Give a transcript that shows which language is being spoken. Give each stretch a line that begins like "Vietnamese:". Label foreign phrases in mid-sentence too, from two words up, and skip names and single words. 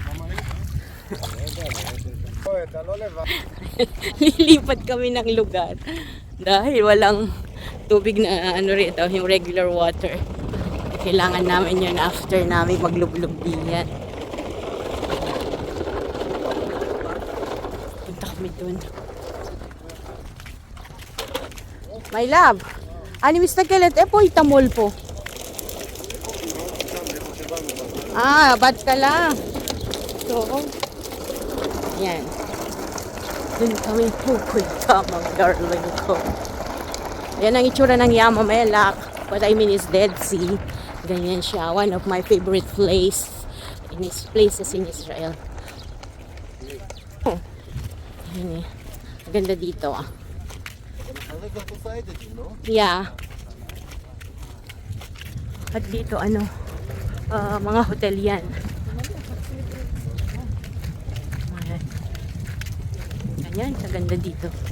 Filipino: Lilipat kami ng lugar. Dahil walang tubig na ano rito, yung
English: regular water.
Filipino: Kailangan namin yun after namin maglublog diyan. Punta kami dun.
English: My love,
Hebrew: אני מסתכלת, איפה איתמול פה? בת קלה. טוב.
Filipino: Yan. Dun kami pupunta, mga darling ko. Yan ang itsura ng Yamamelak.
English: What I mean is Dead Sea.
Filipino: Ganyan siya.
English: One of my favorite places in Israel.
Filipino: Oh. Yan eh. Ganda dito ah. Yeah. At dito ano, mga hotel yan. Ayan, kaganda dito.